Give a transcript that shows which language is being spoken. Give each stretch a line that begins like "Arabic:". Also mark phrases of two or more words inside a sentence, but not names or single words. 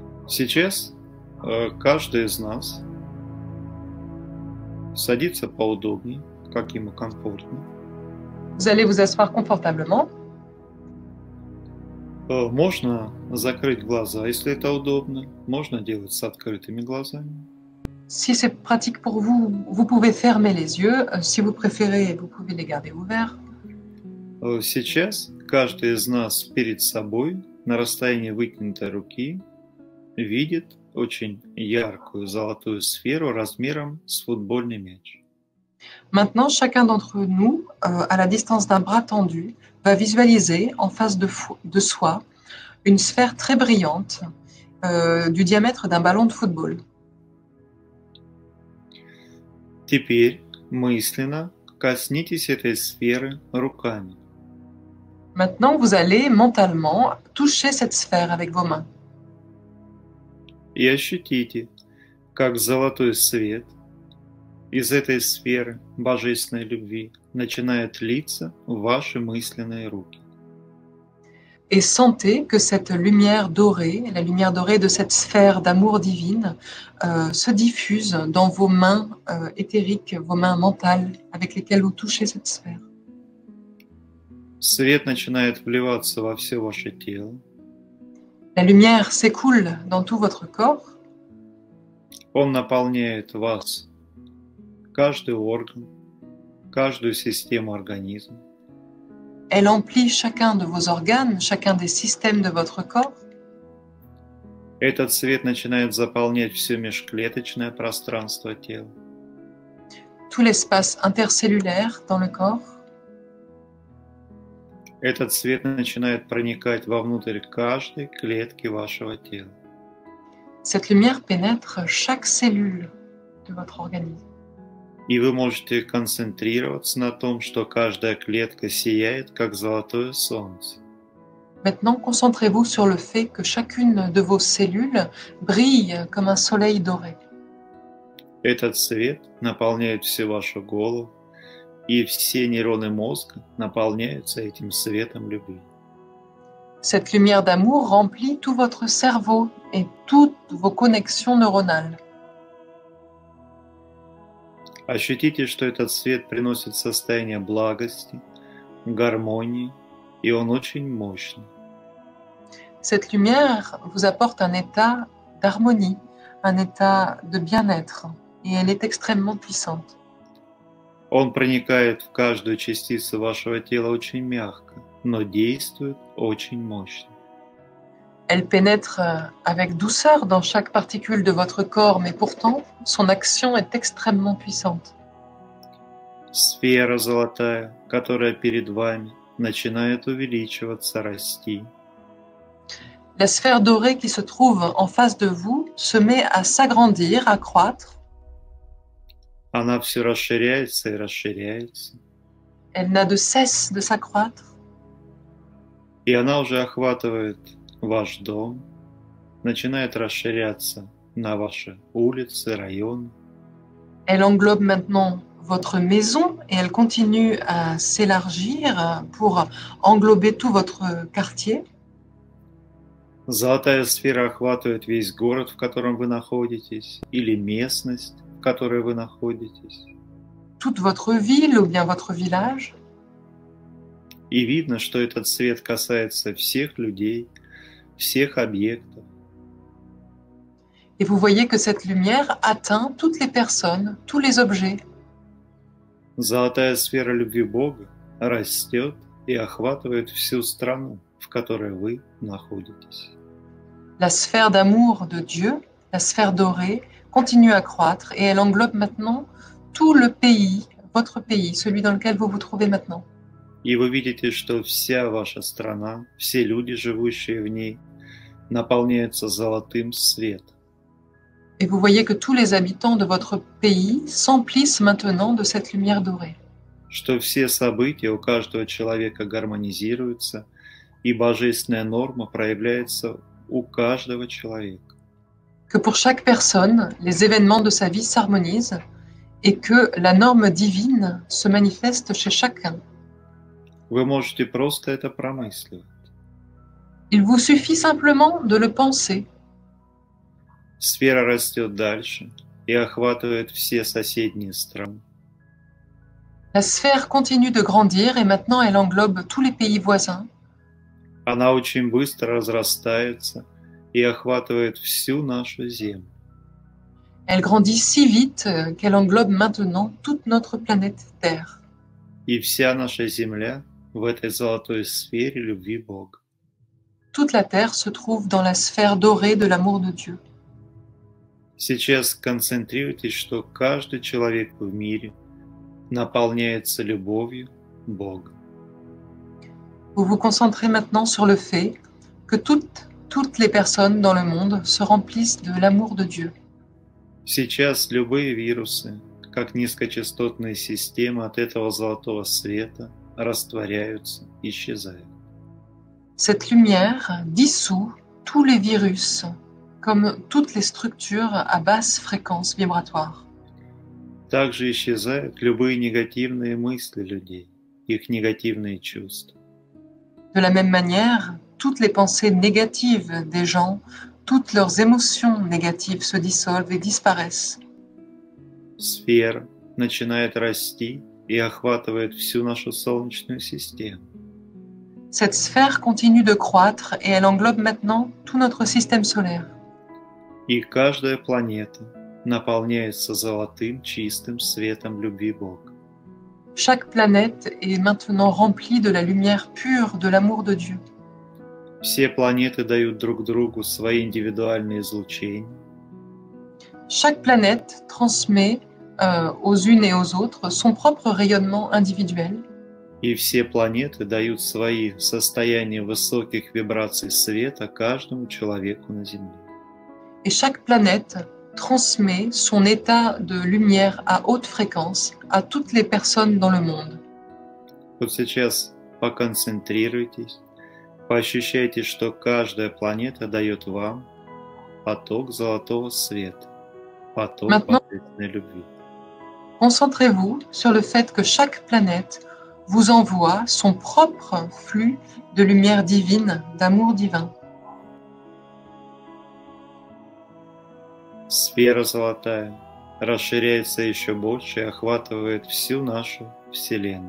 Russian: Сейчас каждый из нас садится поудобнее, как ему комфортно.
French: Vous allez vous asseoir confortablement.
Russian: Можно закрыть глаза, если это удобно. Можно делать с открытыми глазами.
French: Si c'est pratique pour vous, vous pouvez fermer les yeux. Si vous préférez, vous pouvez les garder ouverts.
Russian: Сейчас каждый из нас перед собой на расстоянии вытянутой руки видит очень яркую золотую сферу размером с футбольный мяч.
French: Maintenant, chacun d'entre nous, à la distance d'un bras tendu, va visualiser en face de soi une sphère très brillante du diamètre d'un ballon de football.
Russian: Теперь мысленно коснитесь этой сферы руками.
French: Maintenant, vous allez mentalement toucher cette sphère avec vos mains.
Russian: И ощутите, как золотой свет из этой сферы божественной любви начинает литься в ваши мысленные руки.
French: Et sentez que cette lumière dorée, la lumière dorée de cette sphère d'amour divine, se diffuse dans vos mains éthériques, vos mains mentales avec lesquelles vous touchez cette sphère.
Russian: Свет начинает вливаться во все ваше тело.
French: La lumière s'écoule dans tout votre corps.
Russian: Он наполняет вас, каждый орган, каждую систему организма.
French: Elle emplit chacun de vos organes, chacun des systèmes de votre corps.
Russian: Этот свет начинает заполнять все межклеточное пространство тела.
French: Tout l'espace intercellulaire dans le corps.
Russian: Этот свет начинает проникать вовнутрь каждой клетки вашего тела.
French: Cette lumière pénètre chaque cellule de votre organisme.
Russian: И вы можете концентрироваться на том, что каждая клетка сияет, как золотое солнце.
French: Maintenant, concentrez-vous sur le fait que chacune de vos cellules brille comme un soleil doré.
Russian: Этот свет наполняет всю вашу голову, и все нейроны мозга наполняются этим светом любви.
French: Cette lumière d'amour remplit tout votre cerveau et toutes vos connexions neuronales.
Russian: Ощутите, что этот свет приносит состояние благости, гармонии, и он очень мощный.
French: Cette lumière vous apporte un état d'harmonie, un état de bien-être, et elle est extrêmement puissante.
Russian: Он проникает в каждую частицу вашего тела очень мягко, но действует очень мощно.
French: Elle pénètre avec douceur dans chaque particule de votre corps, mais pourtant, son action est extrêmement puissante.
Russian: Сфера золотая, которая перед вами, начинает увеличиваться, расти.
French: La sphère dorée qui se trouve en face de vous se met à s'agrandir, à croître.
Russian: Она все расширяется и расширяется.
French: Elle n'a de cesse de s'accroître.
Russian: И она уже охватывает ваш дом, начинает расширяться на ваши улицы, районы.
French: Elle englobe maintenant votre maison et elle continue à s'élargir pour englober tout votre quartier.
Russian: Золотая сфера охватывает весь город, в котором вы находитесь, или местность, в которой вы находитесь.
French: Toute votre ville ou bien votre village.
Russian: И видно, что этот свет касается всех людей, всех объектов.
French: Et vous voyez que cette lumière atteint toutes les personnes, tous les objets.
Russian: Золотая сфера любви Бога растет и охватывает всю страну, в которой вы находитесь.
French: La sphère d'amour de Dieu, la sphère dorée, continue à croître et elle englobe maintenant tout le pays, votre pays, celui dans lequel vous vous trouvez maintenant.
Russian: И вы видите, что вся ваша страна, все люди, живущие в ней, наполняются золотым светом.
French: Et vous voyez que tous les habitants de votre pays s'emplissent maintenant de cette lumière dorée.
Russian: Что все события у каждого человека гармонизируются, и божественная норма проявляется у каждого человека.
French: Que pour chaque personne, les événements de sa vie s'harmonisent et que la norme divine se manifeste chez chacun.
Russian: Вы можете просто это промысливать.
French: Il vous suffit simplement de le penser.
Russian: Сфера растет дальше и охватывает все соседние страны.
French: La sphère continue de grandir et maintenant elle englobe tous les pays voisins.
Russian: Она очень быстро разрастается и охватывает всю нашу Землю.
French: Elle grandit si vite qu'elle englobe maintenant toute notre planète Terre.
Russian: И вся наша Земля в этой золотой сфере любви Бога.
French: Toute la Terre se trouve dans la sphère dorée de l'amour de Dieu.
Russian: Сейчас сконцентрируйтесь, что каждый человек в мире наполняется любовью Бога.
French: Vous vous concentrez maintenant sur le fait que toutes les personnes dans le monde se remplissent de l'amour de Dieu.
Russian: Сейчас любые вирусы, как низкочастотные системы от этого золотого света, растворяются, исчезают.
French: Cette lumière dissout tous les virus, comme toutes les structures à basse fréquence vibratoire.
Russian: Также исчезают любые негативные мысли людей, их негативные чувства.
French: De la même manière, toutes les pensées négatives des gens, toutes leurs émotions négatives se dissolvent et disparaissent.
Russian: Сфера начинает расти и охватывает всю нашу Солнечную систему.
French: Cette sphère continue de croître et elle englobe maintenant tout notre système solaire.
Russian: И каждая планета наполняется золотым чистым светом любви Бога.
French: Chaque planète est maintenant remplie de la lumière pure de l'amour de Dieu.
Russian: Все планеты дают друг другу свои индивидуальные излучения.
French: Chaque planète transmet aux unes et aux autres son propre rayonnement individuel.
Russian: И все планеты дают свои состояния высоких вибраций света каждому человеку на Земле.
French: Et chaque planète transmet son état de lumière à haute fréquence à toutes les personnes dans le monde.
Russian: Вот сейчас поконцентрируйтесь, поощущайте, что каждая планета дает вам поток золотого света, поток божественной любви.
French: Concentrez-vous sur le fait que chaque planète vous envoie son propre flux de lumière divine, d'amour divin.
Russian: Сфера золотая расширяется еще больше и охватывает всю нашу Вселенную.